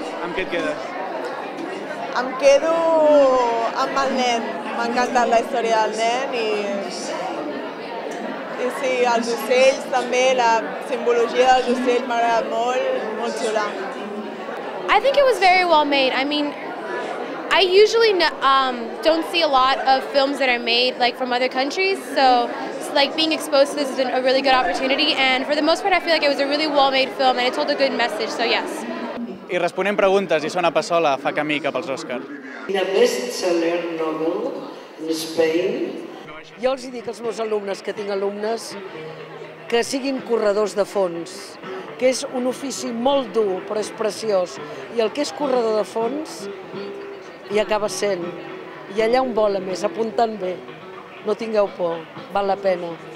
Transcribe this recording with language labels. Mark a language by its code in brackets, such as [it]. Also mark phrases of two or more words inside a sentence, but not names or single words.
[ca] Amb què et quedes? Em quedo amb el nen. M'ha encantat la història del nen i sí, els ocells també, la simbologia dels ocells m'ha agradat molt xula. [en] I think it was very well made. I mean, I usually don't see a lot of films that are made like from other countries, so like being exposed to this is a really good opportunity, and for the most part I feel like it was a really well made film and it told a good message, so yes. [ca] I responent preguntes, Isona Passola fa camí cap als Oscars. [en] The best-seller novel in Spain. [ca] Jo els dic als meus alumnes, que tinc alumnes, que siguin corredors de fons, que és un ofici molt dur, però és preciós. I el que és corredor de fons hi acaba sent. I allà on vola més, apuntant bé. No tingueu por, val la pena.